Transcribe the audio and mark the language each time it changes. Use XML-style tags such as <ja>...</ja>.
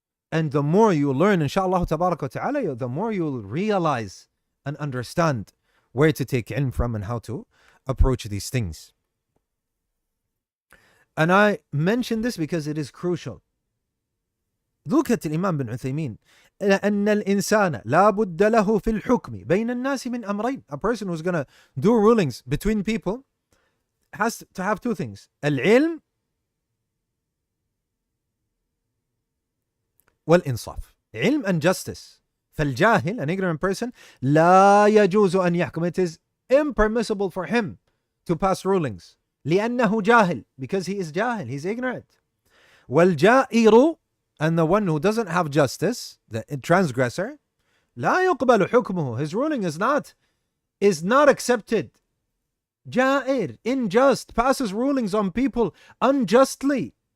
<en>And the more you learn, inshaAllah ta'ala, the more you'll realize and understand where to take ilm from and how to approach these things. And I mention this because it is crucial. Look at Imam bin Uthaymeen.</en> <ar>أن الإنسان لا بد له في الحكم بين الناس من أمرين.</ar> <en>A person who's going to do rulings between people has to have two things.</en> <ar>العلم والإنصاف.</ar> <en>علم and justice.</en> <ar>فالجاهل,</ar> <en>an ignorant person,</en> <ar>لا يجوز أن يحكم.</ar> <en>It is impermissible for him to pass rulings.</en> <ar>لأنه جاهل,</ar> <en>because he is jahil, he's ignorant. والجائر, and the one who doesn't have justice, the transgressor,</en> <ar>لا يقبل حكمه.</ar> <en>His ruling is not accepted. جائر, unjust, passes rulings on people unjustly.</en>